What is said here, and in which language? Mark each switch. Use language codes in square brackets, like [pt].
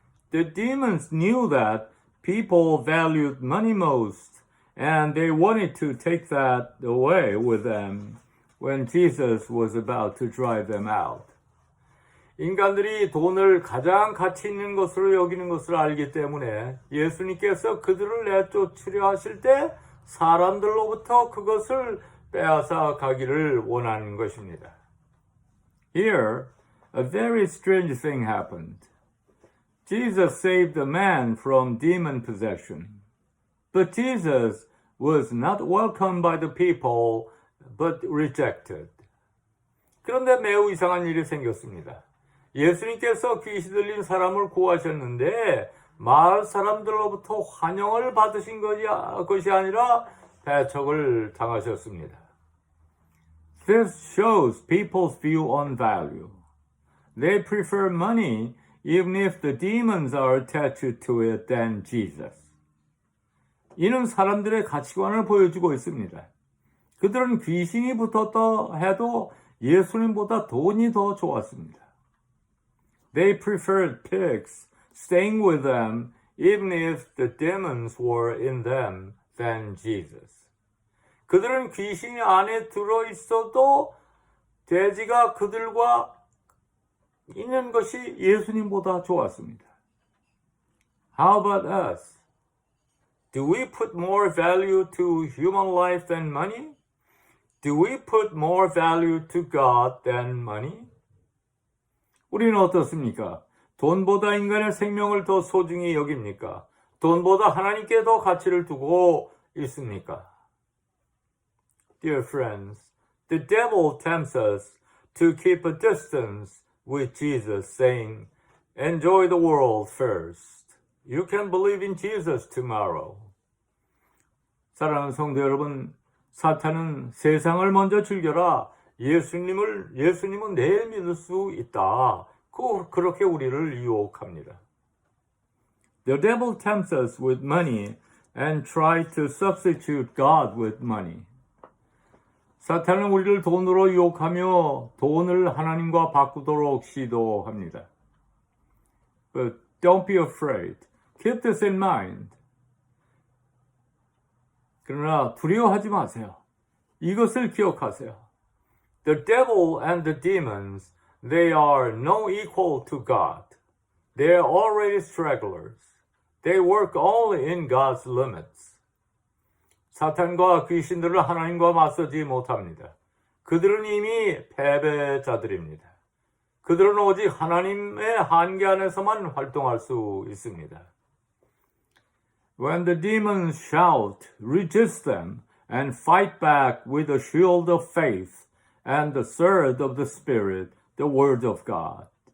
[en] The demons knew that people valued money most, and they wanted to take that away with them when Jesus was about to drive them out. [ko] 인간들이 돈을 가장 가치 있는 것으로 여기는 것을 알기 때문에 예수님께서 그들을 내쫓으려 하실 때 사람들로부터 그것을 빼앗아 가기를 원하는 것입니다. [en] Here, a very strange thing happened. Jesus saved a man from demon possession. But Jesus was not welcomed by the people, but rejected. [ko] 그런데 매우 이상한 일이 생겼습니다. 예수님께서 귀신 들린 사람을 구하셨는데 마을 사람들로부터 환영을 받으신 것이 아니라 배척을 당하셨습니다. [en] This shows people's view on value. They prefer money even if the demons are attached to it than Jesus. [ko] 이는 사람들의 가치관을 보여주고 있습니다. 그들은 귀신이 붙었다 해도 예수님보다 돈이 더 좋았습니다. [en] They preferred pigs staying with them even if the demons were in them than Jesus. [ko] 그들은 귀신이 안에 들어있어도 돼지가 그들과 있는 것이 예수님보다 좋았습니다. [en] How about us? Do we put more value to human life than money? Do we put more value to God than money? [ko] 우리는 어떻습니까? 돈보다 인간의 생명을 더 소중히 여깁니까? 돈보다 하나님께 더 가치를 두고 있습니까? [en] Dear friends, the devil tempts us to keep a distance with Jesus, saying, enjoy the world first. You can believe in Jesus tomorrow. [ko] 사랑하는 성도 여러분, 사탄은 세상을 먼저 즐겨라. 예수님은 내일 믿을 수 있다. 그렇게 우리를 유혹합니다. [en] The devil tempts us with money and tries to substitute God with money. [ko] 사탄은 우리를 돈으로 유혹하며 돈을 하나님과 바꾸도록 시도합니다. [en] But don't be afraid. Keep this in mind. [ko] 그러나 두려워하지 마세요. 이것을 기억하세요. [en] The devil and the demons, they are no equal to God. They are already stragglers. They work only in God's limits. [ko] 사탄과 귀신들은 하나님과 맞서지 못합니다. 그들은 이미 패배자들입니다. 그들은 오직 하나님의 한계 안에서만 활동할 수 있습니다. [en] When the demons shout, resist them and fight back with the shield of faith and the sword of the Spirit, the Word of God.